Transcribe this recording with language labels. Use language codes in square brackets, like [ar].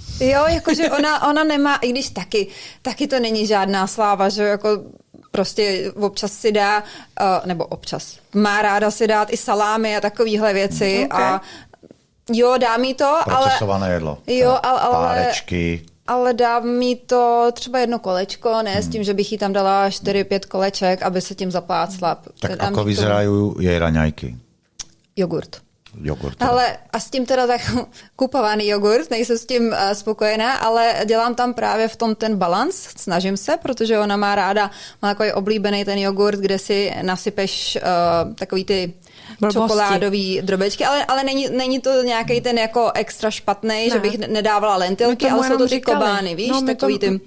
[cs] Jo, jakože ona nemá, i když taky to není žádná sláva, že jako prostě občas si dá, nebo občas, má ráda si dát i salámy a takovýhle věci a jo, dá mi to, [sk] procesované jedlo. [cs] Jo, ale párečky. Ale dá mi to třeba jedno kolečko, ne s tím, že bych jí tam dala 4-5 koleček, aby se tím zaplácla. [sk] Tak ako vyzerajú jej raňajky? Jogurt. Teda. [cs] Ale a s tím teda tak kupovaný jogurt, nejsem s tím spokojená, ale dělám tam právě v tom ten balans, snažím se, protože ona má ráda, má takový oblíbený ten jogurt, kde si nasypeš takový ty čokoládový drobečky, ale není to nějaký ten jako extra špatný, že bych nedávala lentilky, ale jsou to ty kobány, víš, takový ty...